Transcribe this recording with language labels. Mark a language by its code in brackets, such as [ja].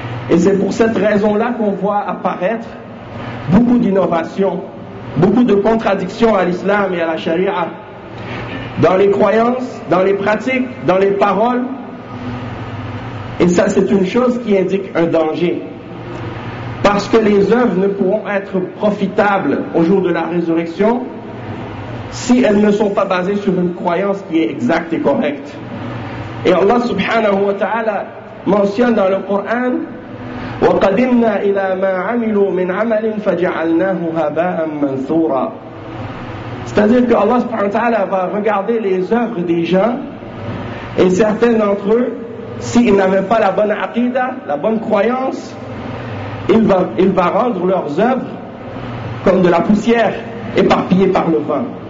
[fr] Et c'est pour cette raison-là qu'on voit apparaître beaucoup d'innovations, beaucoup de contradictions à l'islam et à la charia, dans les croyances, dans les pratiques, dans les paroles. Et ça, c'est une chose qui indique un danger. Parce que les œuvres ne pourront être profitables au jour de la résurrection si elles ne sont pas basées sur une croyance qui est exacte et correcte. Et Allah subhanahu wa ta'ala mentionne dans le Coran, [ar] وَقَدِمْنَا إِلَى مَا عَمِلُوا مِنْ عَمَلٍ فَجَعَلْنَاهُ هَبَاءً مَنْثُورًا. [fr] C'est-à-dire que Allah subhanahu wa ta'ala va regarder les œuvres des gens, et certains d'entre eux, s'ils n'avaient pas la bonne aqidah, la bonne croyance, il va rendre leurs œuvres comme de la poussière éparpillée par le vent.